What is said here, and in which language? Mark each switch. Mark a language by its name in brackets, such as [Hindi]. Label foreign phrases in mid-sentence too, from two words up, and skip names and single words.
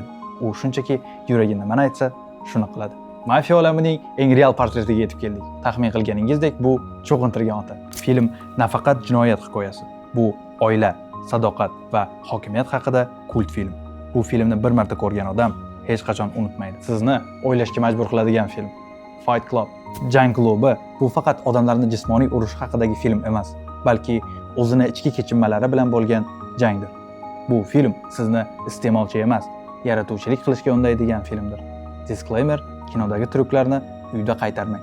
[Uzbek] U shunchaki yuragi nimani aytsa, shuni qiladi. Mafiya olamining eng real portretiga yetib keldik. Taxmin qilganingizdek, bu cho'qintirgan ota. Film nafaqat jinoyat hikoyasi, bu oila, sadoqat va hokimiyat haqida kult film. Bu filmni bir marta ko'rgan odam hech qachon unutmaydi. Sizni o'ylashga majbur qiladigan film. Fight Club. Jang klubi bu faqat odamlarni jismoniy urush haqidagi film emas, balki o'zini ichki kechinmalari bilan bo'lgan jangdir. Bu film sizni iste'molchi emas, yaratuvchilik qilishga undaydigan filmdir. Disclaimer: kinodagi tryuklarni uyda qaytarmang.